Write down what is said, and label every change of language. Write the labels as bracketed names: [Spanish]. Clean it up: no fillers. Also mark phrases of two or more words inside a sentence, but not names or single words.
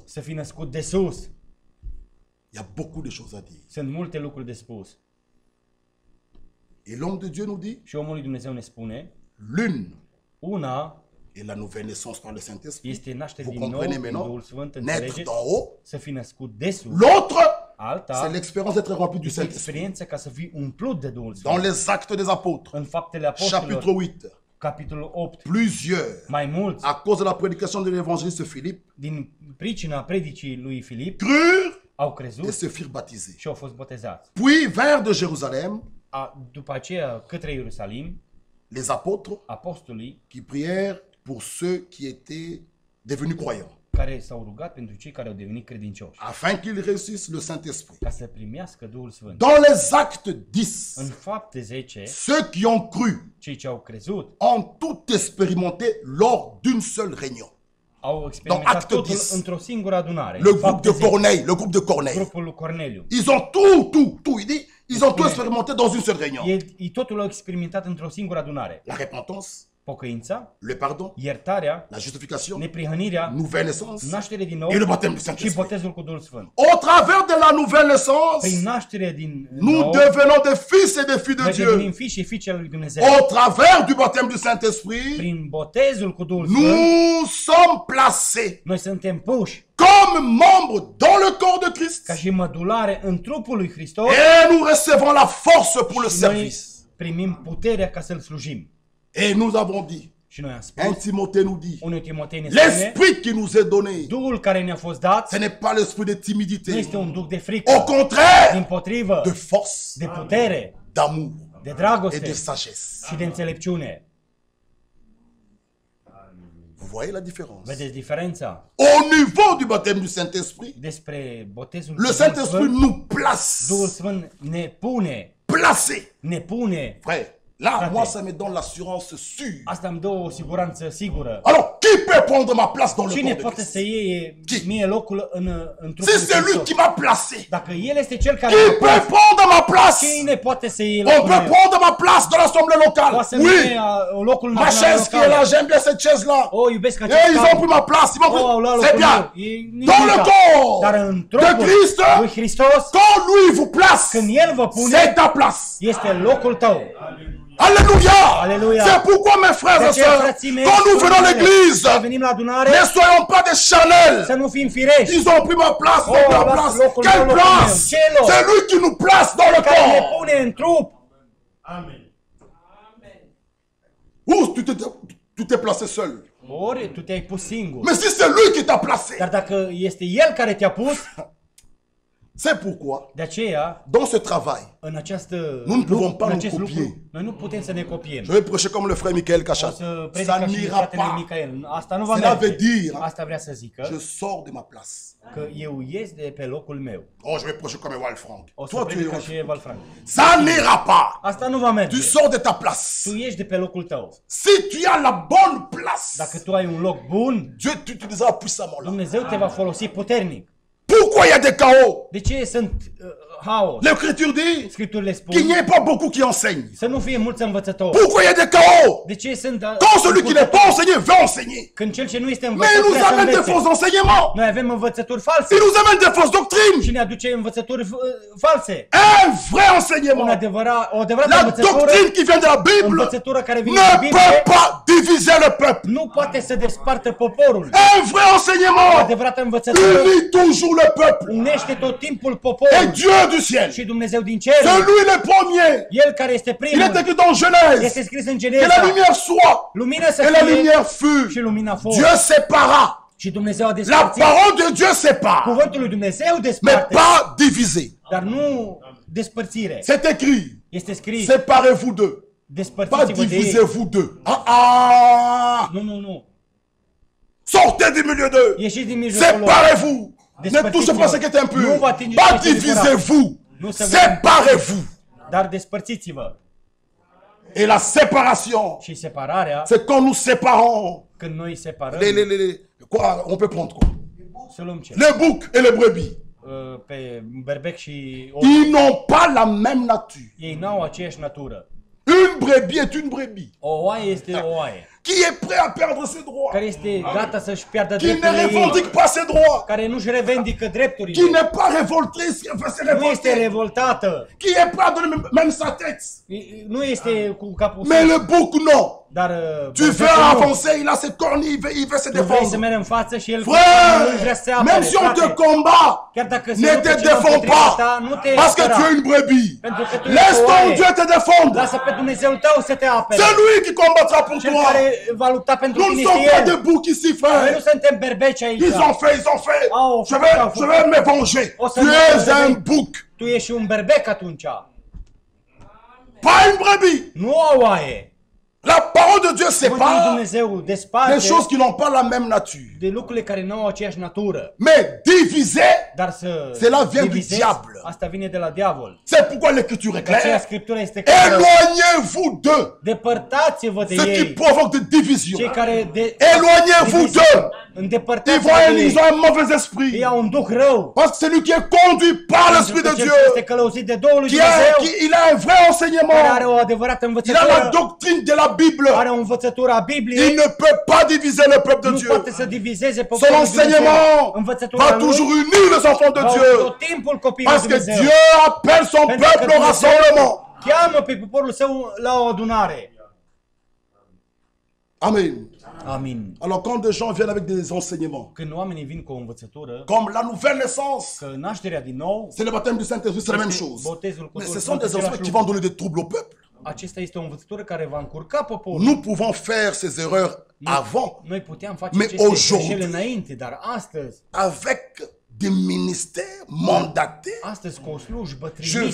[Romanian] să fii născut de sus. [French] Il y a beaucoup de choses à dire. [Romanian] Sunt multe lucruri de spus. [French] Et l'homme de Dieu nous dit, [Romanian] Și omul lui Dumnezeu ne spune, [French] l'une [Romanian] una [French] est la nouvelle naissance par le Saint-Esprit. [Romanian] este naștere [French] Vous [Romanian] din nou [French] comprenez [Romanian] prin [French] maintenant? [Romanian] Duhul Sfânt, [French] Naître [Romanian] înțelegeți? [French] d'en haut. [Romanian] Să fii născut de sus. [French] L'autre, [Romanian] Alta [French] c'est l'expérience d'être rempli du [Romanian] este [French] Saint-Esprit. [Romanian] experiența ca să fii umplut de Duhul [French] Dans [Romanian] Sfânt. [French] les Actes des Apôtres, [Romanian] În Faptele [French] chapitre [Romanian] Apostolilor, 8, capitolul 8, [French] plusieurs, [Romanian] mai mulți, [French] à cause de la prédication de l'évangéliste Philippe, [Romanian] din pricina predicii lui Filip, [French] crurent [Romanian] au [French] et [Romanian] crezut [French] se firent baptiser. [Romanian] și au fost botezați. [French] Puis vinrent de Jérusalem [Romanian] După aceea, către Ierusalim, [French] les apôtres [Romanian] apostolii [French] qui prièrent pour ceux qui étaient devenus croyants, [Romanian] care s-au rugat pentru cei care au devenit credincioși, [French] afin qu'ils reçussent le Saint-Esprit. [Romanian] ca să primească Duhul Sfânt. [French] Dans les Actes 10, [Romanian] În Fapte 10, [French] ceux qui ont cru [Romanian] cei ce au crezut [French] ont tout expérimenté lors d'une seule réunion. [Romanian] au experimentat [French] Acte [Romanian] totul 10. într-o singură adunare. [French] Le [Romanian] În [French] groupe [Romanian] Fapte [French] de [Romanian] 10, [French] Corneille, le groupe de Corneille. [Romanian] grupul lui Corneliu. [French] Ils ont tout, il dit, ils ont tout expérimenté dans une seule réunion. [Romanian] Ei totul au experimentat într-o singură adunare. [French] La repentance, [Romanian] Pocăința, [French] le pardon, [Romanian] iertarea, [French] la justification, [Romanian] neprihănirea, [French] nouvelle naissance [Romanian] naștere din nou [French] et le baptême du [Romanian] și [French] Saint-Esprit. [Romanian] botezul cu Duhul Sfânt. [French] Au travers de la nouvelle naissance, [Romanian] Prin naștere din [French] nous [Romanian] nou, [French] devenons des fils et des filles de [Romanian] noi [French] Dieu. [Romanian] devenim fii și fiice ale lui Dumnezeu. [French] Au travers du baptême du Saint-Esprit, [Romanian] Prin botezul cu Duhul Sfânt, [French] nous sommes placés [Romanian] noi suntem puși [French] comme membres dans le corps de Christ. [Romanian] ca și mădulare în trupul lui Hristos [French] Et nous recevons la force pour le [Romanian] și noi [French] service. [Romanian] primim puterea ca să-L slujim. [French] Et nous avons dit, [Romanian] Și noi am 1 spus, [French] Timothée nous dit, [Romanian] 1 Timotei ne spune, [French] l'esprit qui nous est donné, [Romanian] Duhul care ne-a fost dat [French] ce n'est pas l'esprit de [Romanian] nu [French] timidité. [Romanian] este un duh de [French] Au [Romanian] frică, [French] contraire, [Romanian] dimpotrivă, [French] de force, [Romanian] de putere, [French] d'amour [Romanian] de [French] et de [Romanian] dragoste [French] sagesse. [Romanian] și de înțelepciune. [French] Vous Vous voyez la différence? [Romanian] Vedeți diferența? [French] Au niveau du baptême du Saint-Esprit, [Romanian] Despre botezul [French] le [Romanian] cu [French] Saint-Esprit [Romanian] Duhul Sfânt, [French] nous place. [Romanian] Duhul Sfânt [French] Placé. [Romanian] ne pune. [French] Frère, là, [Romanian] Frate. [French] moi, ça me donne l'assurance sûre. [Romanian] Asta îmi dă o siguranță sigură. [French] Alors, qui peut prendre ma place dans le [Romanian] Cine [French] corps de [Romanian] poate [French] Christ? [Romanian] să iei [French] Qui? [Romanian] mie locul în trupul [French] Si [Romanian] lui [French] c'est lui [Romanian] Hristos? [French] qui m'a placé, [Romanian] Dacă El este Cel care [French] qui [Romanian] mă [French] peut [Romanian] place, [French] prendre ma place? [Romanian] cine poate să iei [French] On [Romanian] locul [French] peut [Romanian] meu? [French] prendre ma place dans l'assemblée locale. [Romanian] Poate să [French] Oui. [Romanian] iei locul în [French] Ma [Romanian] adunarea [French] chaise qui est là, [Romanian] locală. [French] j'aime bien cette chaise-là. [Romanian] Oh, iubesc [French] Et [Romanian] acest [French] ils ont [Romanian] scaun. [French] pris ma place. Ils m'ont [Romanian] Oh, au luat [French] pris. C'est [Romanian] locul meu. [French] bien. [Romanian] E [French] Dans le [Romanian] nimica. [French] corps [Romanian] Dar în [French] de [Romanian] trupul [French] Christ, [Romanian] lui Hristos, [French] quand lui vous place, [Romanian] când El vă pune, [French] c'est ta place. [Romanian] este locul tău. [French] Alléluia. [Romanian] Alléluia. [French] C'est pourquoi, mes frères [Romanian] De [French] et [Romanian] aceea, [French] sœurs, [Romanian] frații mei, [French] quand nous venons à [Romanian] când [French] l'église, [Romanian] venim la adunare, [French] ne soyons pas des Chanel. [Romanian] să nu fim firești. [French] Ils ont pris ma place, [Romanian] Oh, [French] ma là, place. [Romanian] locul [French] Quelle [Romanian] meu, locul [French] place? [Romanian] meu. Ce loc? [French] C'est lui qui nous place dans le [Romanian] Care ne [French] corps. [Romanian] pune în trup. [French] Ou tu t'es placé seul. [Romanian] Ori tu te-ai pus singur. [French] Mais si c'est lui qui t'a placé, [Romanian] Dar dacă este El care te-a pus, [French] c'est pourquoi, [Romanian] de aceea, [French] dans ce travail, [Romanian] în această [French] nous ne pouvons pas [Romanian] în [French] nous [Romanian] acest [French] copier. [Romanian] lucru, noi nu putem să ne copiem. [French] Je vais prêcher comme le frère Michael [Romanian] O [French] Cachat. [Romanian] să predic [French] Ça [Romanian] ca și [French] n'ira [Romanian] fratele [French] pas. [Romanian] Micael. Asta nu va [French] Cela [Romanian] merge. [French] veut dire, [Romanian] Asta vrea să zică [French] je sors de ma place. [Romanian] că eu ies de pe locul meu. [French] Oh, je vais prêcher comme Ewald Frank. [Romanian] O să [French] Toi, tu [Romanian] predic ca [French] es. [Romanian] și Eval Frank. [French] Ça n'ira pas. [Romanian] Asta nu va merge. [French] Tu sors de ta place. [Romanian] Tu ieși de pe locul tău. [French] Si tu as la bonne place, [Romanian] Dacă tu ai un loc bun, [French] Dieu t'utilisera puissamment là. [Romanian] Dumnezeu te va folosi puternic. [French] Pourquoi il y a des chaos? [Romanian] De ce sunt haos? [French] L'Écriture dit [Romanian] Scripturile [French] qu'il [Romanian] spun [French] n'y ait pas beaucoup qui enseignent. [Romanian] să nu fie mulți învățători. [French] Pourquoi il y a des chaos? [Romanian] De ce sunt [French] Quand celui qui n'est pas enseigné veut enseigner. [Romanian] când cel ce nu este [French] Mais il [Romanian] învățător [French] nous [Romanian] vrea să [French] amène des [Romanian] învețe? [French] faux enseignements. [Romanian] Noi avem învățături false. [French] Il nous amène des fausses doctrines. [Romanian] Și ne aduce învățături false. [French] Un vrai [Romanian] O [French] enseignement. [Romanian] adevărată [French] La [Romanian] învățătură, [French] doctrine qui vient de la Bible [Romanian] învățătura care vine [French] ne [Romanian] din Biblie, [French] peut pas diviser le peuple. [Romanian] nu poate să despartă poporul. [French] Un vrai [Romanian] O [French] enseignement [Romanian] adevărată învățătură [French] unit toujours le peuple. [Romanian] unește tot timpul [French] Et [Romanian] poporul [French] Dieu du ciel. [Romanian] și Dumnezeu din [French] C'est [Romanian] cer. [French] lui le premier. [Romanian] El care este [French] Il [Romanian] primul, [French] est écrit dans Genèse [Romanian] este scris în [French] que la [Romanian] Geneza, [French] lumière soit [Romanian] lumină să [French] et la [Romanian] fie [French] lumière fut. [Romanian] și lumina a fost. [French] Dieu sépara. [Romanian] Și Dumnezeu a [French] La [Romanian] despărțit. [French] parole de Dieu sépare, [Romanian] Cuvântul lui Dumnezeu [French] mais [Romanian] desparte, [French] pas diviser. [Romanian] dar nu despărțire. [French] C'est écrit. [Romanian] Este scris, [French] Séparez-vous d'eux. Pas [Romanian] despărțiți-vă de ei. [French] divisez-vous d'eux. Ah. [Romanian] Nu. [French] Sortez du milieu d'eux. [Romanian] Ieșiți din mijlocul lor. [French] Séparez-vous. Ne [Romanian] Despărțiți-vă. [French] touchez pas ce qui est impur. [Romanian] Nu vă atingeți [French] Pas [Romanian] ce este curat. [French] divisez-vous. [Romanian] Nu se [French] Séparez-vous. [Romanian] Dar despărțiți-vă. [French] Et la séparation, [Romanian] Și separarea, [French] c'est quand nous séparons. [Romanian] când noi separăm, [French] Quoi, on peut prendre quoi? [Romanian] să luăm ce? [French] Les boucs et les brebis. [Romanian] Pe berbec și [French] Ils n'ont pas la même nature. [Romanian] ei n-au aceeași natură. [French] Une brebis est une brebis [Romanian] O oaie este o oaie, [French] qui est prêt à perdre ses droits, [Romanian] care este gata să-și piardă [French] qui ne [Romanian] drepturile ei, [French] revendique pas ses droits, [Romanian] care nu-și revendică [French] qui [Romanian] drepturile, [French] n'est pas révolté, enfin, c'est [Romanian] nu este [French] révolté, [Romanian] revoltată, [French] qui est prêt à donner même sa tête. [Romanian] nu este cu capul [French] Mais [Romanian] sus, [French] le bouc, non. [Romanian] dar [French] Tu veux [Romanian] berbecul nu. [French] avancer, il a ses cornes, il veut se [Romanian] Tu vrei să [French] défendre. [Romanian] mergi în față și el nu vrea să se [French] Frère, [Romanian] apere, [French] même si on te [Romanian] frate. [French] combat, [Romanian] Chiar dacă se [French] ne [Romanian] luptă [French] te [Romanian] cineva [French] défends [Romanian] împotriva [French] pas, [Romanian] ta, nu te [French] parce que [Romanian] apăra. [French] tu es une brebis. [Romanian] Pentru că tu [French] Laisse [Romanian] ești o [French] ton [Romanian] oaie. [French] Dieu te défendre. [Romanian] Lasă pe Dumnezeu tău să te apere. [French] C'est lui qui combattra pour [Romanian] Cel [French] toi. [Romanian] care va lupta pentru [French] Nous ne [Romanian] tine [French] sommes [Romanian] este [French] pas [Romanian] El. [French] des boucs ici, [Romanian] Noi [French] frère. [Romanian] nu suntem berbeci aici. [French] Ils ont fait. [Romanian] Au [French] Je [Romanian] făcut. [French] vais me venger. [Romanian] O să [French] Tu [Romanian] ne [French] es un [Romanian] reveni. [French] bouc, [Romanian] Tu ești un berbec atunci. [French] pas une brebis. [Romanian] Nu o oaie. [French] La parole de Dieu [Romanian] Cuvântul lui [French] sépare [Romanian] Dumnezeu [French] des [Romanian] desparte [French] choses qui n'ont pas la même nature. [Romanian] de lucrurile care nu au aceeași natură. [French] Mais diviser, [Romanian] Dar să [French] Cela vient du [Romanian] divizezi, [French] diable. [Romanian] asta vine de la diavol. [French] c'est pourquoi l'écriture est [Romanian] De aceea [French] claire. [Romanian] Scriptura este clară. [French] Éloignez-vous d'eux. [Romanian] Depărtați-vă de [French] Ce qui [Romanian] ei. [French] provoque des divisions. [Romanian] Cei care [French] Éloignez-vous d'eux. Ils [Romanian] Îndepărtați-vă [French] voient, [Romanian] de [French] ils [Romanian] ei. [French] ont un mauvais esprit. [Romanian] Ei au un duh rău. [French] Parce que c'est lui qui est conduit par l'Esprit de [Romanian] Pentru că [French] Dieu. [Romanian] cel ce este călăuzit de Duhul lui Dumnezeu, [French] Il a un vrai [Romanian] care are [French] enseignement. [Romanian] o adevărată [French] Il a la [Romanian] învățătură, [French] doctrine de la Bible. [Romanian] are o învățătură a [French] Il [Romanian] Bibliei, [French] ne peut pas diviser le peuple de [Romanian] nu [French] Dieu. [Romanian] poate să divizeze [French] Son [Romanian] poporul lui Dumnezeu. [French] enseignement [Romanian] Învățătura [French] va [Romanian] lui [French] toujours unir les enfants de [Romanian] va [French] Dieu. [Romanian] tot timpul copiii lui [French] Parce que [Romanian] Dumnezeu. [French] Dieu appelle son [Romanian] Pentru că [French] peuple au [Romanian] Dumnezeu [French] rassemblement. [Romanian] cheamă pe poporul său la o adunare. [French] Amen. [Romanian] Amin. [French] Alors quand des gens viennent avec des enseignements, [Romanian] Când oamenii vin cu o învățătură, [French] comme la nouvelle naissance, [Romanian] că nașterea din nou, [French] c'est le baptême du Saint-Esprit, c'est la même chose. [Romanian] botezul cu [French] Mais [Romanian] Duhul [French] ce sont [Romanian] Sfânt, [French] des enseignements qui vont donner des troubles au peuple. [Romanian] acesta este o învățătură care va încurca poporul. [French] Nous pouvons faire ces erreurs avant, [Romanian] Noi puteam face [French] Mais [Romanian] aceste [French] aujourd'hui- [Romanian] greșeli înainte, dar astăzi, [French] avec des ministères mandatés, [Romanian] astăzi cu o slujbă [French] je [Romanian] trimisă,